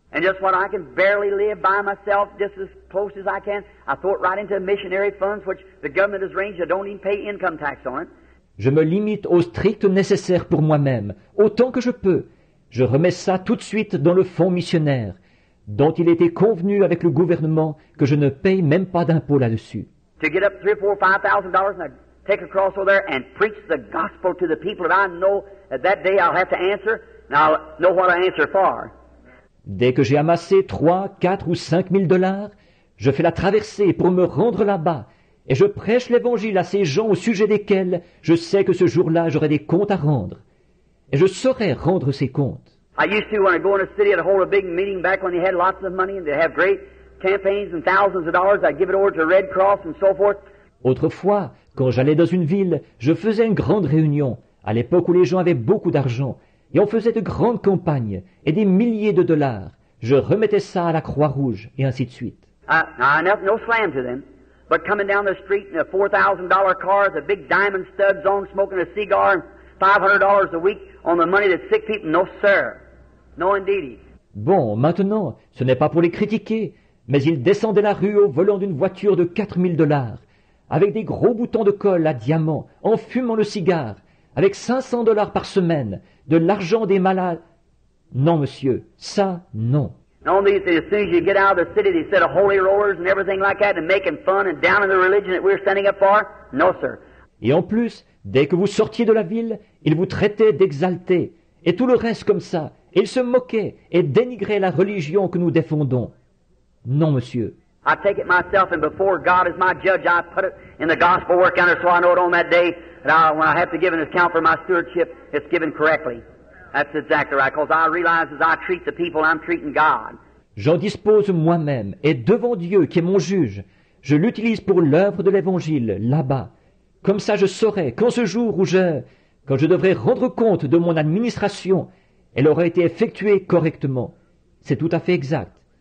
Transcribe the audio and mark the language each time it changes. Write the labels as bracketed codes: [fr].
[en] And just what I can barely live by myself, just as close as I can, I throw it right into missionary funds, which the government has arranged. I don't even pay income tax on it. [fr] Je me limite au strict nécessaire pour moi-même, autant que je peux. Je remets ça tout de suite dans le fonds missionnaire, dont il était convenu avec le gouvernement que je ne paye même pas d'impôt là-dessus. [en] To get up $3,000, $4,000, $5,000 and I take a cross over there and preach the gospel to the people that I know that day I'll have to answer, and I'll know what I answer for. [fr] Dès que j'ai amassé 3, 4 ou 5 000 $, je fais la traversée pour me rendre là-bas, et je prêche l'évangile à ces gens au sujet desquels je sais que ce jour-là j'aurai des comptes à rendre. Et je saurai rendre ces comptes. [en] I used to, when I go in a city, I'd hold a big meeting back when they had lots of money and they'd have great campaigns and thousands of dollars. I'd give it over to Red Cross and so forth. [fr] Autrefois, quand j'allais dans une ville, je faisais une grande réunion, à l'époque où les gens avaient beaucoup d'argent, et on faisait de grandes campagnes, et des milliers de $. Je remettais ça à la Croix-Rouge, et ainsi de suite. [en] No slam to them, but coming down the street in a $4,000 car with a big diamond studs on, smoking a cigar, and $500 a week on the money that sick people, no sir. No indeedy. [fr] Bon, maintenant, ce n'est pas pour les critiquer, mais ils descendaient la rue au volant d'une voiture de 4 000 $, avec des gros boutons de colle à diamants, en fumant le cigare, avec 500 $ par semaine, de l'argent des malades. Non, monsieur, ça, non. [en] No, as soon as you get out of the city, they set of holy rollers and everything like that, and making fun and down in the religion that we're standing up for. No, sir. [fr] Et en plus, dès que vous sortiez de la ville, ils vous traitaient d'exaltés, et tout le reste comme ça. Et ils se moquaient et dénigraient la religion que nous défendons. Non, monsieur. [en] I take it myself, and before God as my judge, I put it in the gospel work counter so I know it on that day, that when I have to give an account for my stewardship, it's given correctly. That's exactly right, because I realize as I treat the people, I'm treating God. [fr] J'en dispose moi-même, et devant Dieu qui est mon juge, je l'utilise pour l'œuvre de l'Évangile, là-bas. Comme ça je saurai qu'en ce jour quand je devrais rendre compte de mon administration, elle aura été effectuée correctement. C'est tout à fait exact.